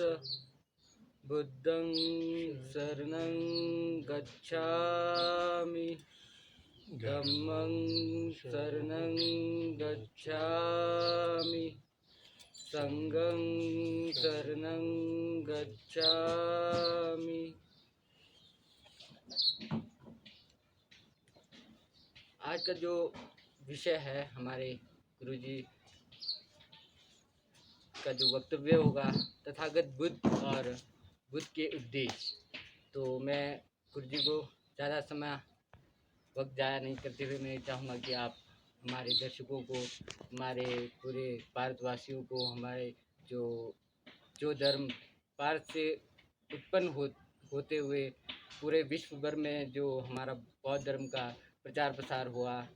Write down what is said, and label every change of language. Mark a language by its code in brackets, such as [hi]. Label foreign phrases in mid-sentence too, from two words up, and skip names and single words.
[pi] बुद्धं शरणं गच्छामि, धम्मं शरणं गच्छामि, संघं शरणं गच्छामि। [hi] आज का जो विषय है हमारे गुरुजी का जो वक्तव्य होगा, तथागत बुद्ध और बुद्ध के उपदेश। तो मैं गुरुजी को ज़्यादा समय वक्त ज़ाया नहीं करते हुए मैं चाहूँगा कि आप हमारे दर्शकों को, हमारे पूरे भारतवासियों को, हमारे जो धर्म भारत से उत्पन्न होते हुए पूरे विश्व भर में जो हमारा बौद्ध धर्म का प्रचार प्रसार हुआ,